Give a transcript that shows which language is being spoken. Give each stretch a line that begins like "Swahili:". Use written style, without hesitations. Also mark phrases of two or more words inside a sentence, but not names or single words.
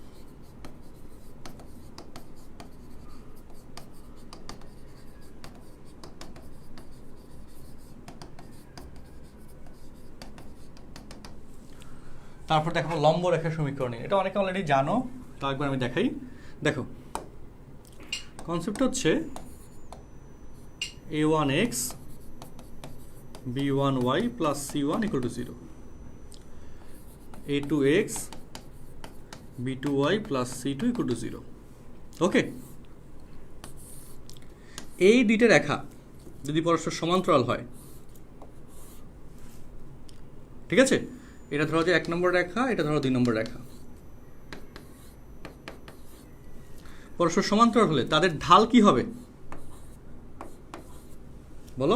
Bangla: তারপর দেখো লম্ব রেখার সমীকরণ, এটা অনেকে অলরেডি জানো, তো একবার আমি দেখাই। দেখো কনসেপ্ট হচ্ছে a1x b1y plus c1
English: equal to
Bangla: 0, a2x b2y plus c2
English: equal to
Bangla: 0। ওকে, এই দুইটা রেখা যদি পরস্পর সমান্তরাল হয়, ঠিক আছে, এটা ধরো যে 1 নম্বর রেখা, এটা ধরো 2 নম্বর রেখা, পরস্পর সমান্তরাল হলে তাদের ঢাল কি হবে বলো?